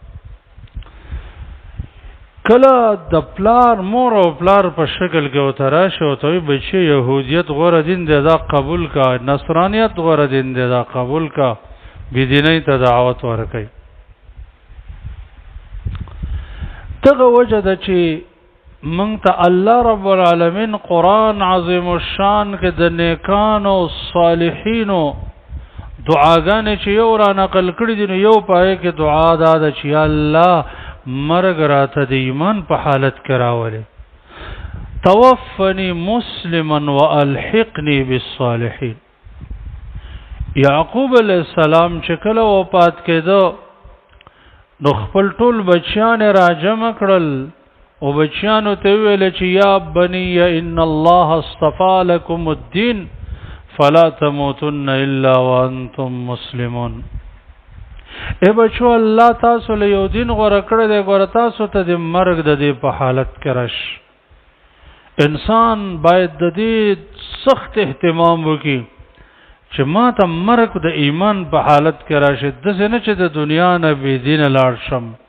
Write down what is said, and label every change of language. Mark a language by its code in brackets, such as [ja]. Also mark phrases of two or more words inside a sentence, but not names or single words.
[ps] کله د پلار مور او پلار په شکل کې وتراشه او ته بچي يهوديت غوړه دین دی دا قبول کا نصرانيت غوړه دین دی دا قبول کا بيدینۍ ته دعوت ورکوي دغه وجه ده چې مونږ ته الله رب العالمین قرآن عظیم الشان کې د نیکانو صالحینو دعاګانې چې یو را نقل کړي دي نو یو پای کې دعا ده چې الله مرګ راته د ایمان په حالت کې راولي [ar] توفني مسلما والحقني بالصالحين [ps] یعقوب علیہ السلام چې کله وفات کېدو نو خپل ټول بچیان راجمع کړل او بچیانو ته ویل چې [ar] یا بني ان الله اصطفى لكم الدين فلا تموتن الا وانتم مسلمون [ps] اے بچو الله تاسو له یو دین غوړه کړی دی غوړه تاسو ته د مرګ د دې په حالت کې رش انسان باید د دې سخت اهتمام وکړي چې ما ته مرګ د ایمان په حالت کې راشه د څه چې د دنیا نه بي دین لاړ شم